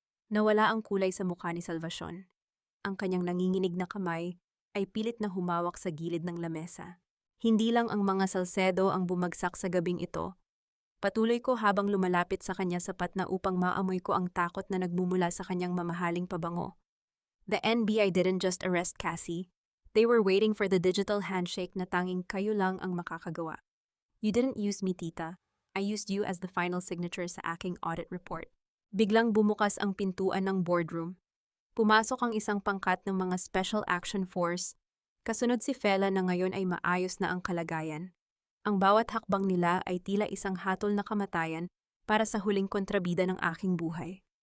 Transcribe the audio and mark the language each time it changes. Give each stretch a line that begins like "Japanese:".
Filipino: Nawala ang kulay sa mukha ni Salvacion. Ang kanyang nanginginig na kamay ay pilit na humawak sa gilid ng lamesa. Hindi lang ang mga Salcedo ang bumagsak sa gabing ito. Patuloy ko habang lumalapit sa kanya sapat na upang maamoy ko ang takot na nagmumula sa kanyang mamahaling pabango.
English: The NBI didn't just arrest Cassie. They were waiting for the digital handshake
Filipino: na tanging kayo lang ang makakagawa.
English: You didn't use me, Tita. I used you as the final signature
Filipino: sa aking audit report. Biglang bumukas ang pintuan ng boardroom. Pumasok ang isang pangkat ng mga Special Action Force. Kasunod si Fela na ngayon ay maayos na ang kalagayan. Ang bawat hakbang nila ay tila isang hatol na kamatayan para sa huling kontrabida ng aking buhay.